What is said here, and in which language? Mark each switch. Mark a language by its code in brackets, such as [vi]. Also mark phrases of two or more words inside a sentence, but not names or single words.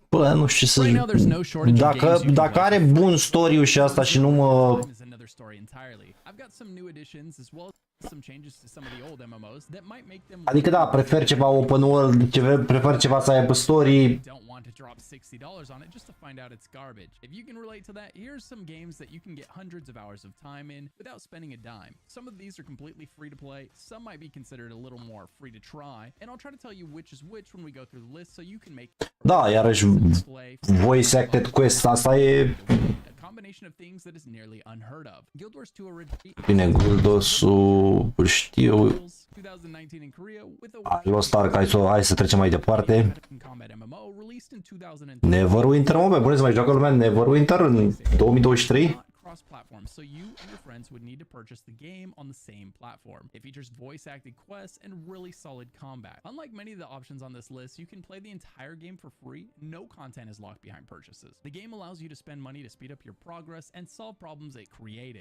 [ro] Da, nu știu ce să... Dacă are bun story-ul și asta și nu mă... Adică da, prefer ceva [en] open world, [ro] prefer ceva să aibă story. [en] Drop $60 on it just to find out it's garbage. If you can relate to that, here's some games that you can get hundreds of hours of time in without spending a dime. Some of these are completely free to play, some might be considered a little more free to try, and I'll try to tell you which is which when we go through the list so you can make [ro] Da, iarăși [en] voice acted quest, [ro] asta e... [en] a combination of things that is nearly unheard of. Guild Wars 2 originally... [ro] Bine, Guldosul, știu... [en] 2019 in Korea with a Lost Ark, [ro] hai să trecem mai departe. Neverwinter, mă, bune să mai joacă lumea Neverwinter în 2023? [en] Cross-platform, so you and your friends would need to purchase the game on the same platform. It features voice-acted quests and really solid combat. Unlike many of the options on this list, you can play the entire game for free. No content is locked behind purchases. The game allows you to spend money to speed up your progress and solve problems it created.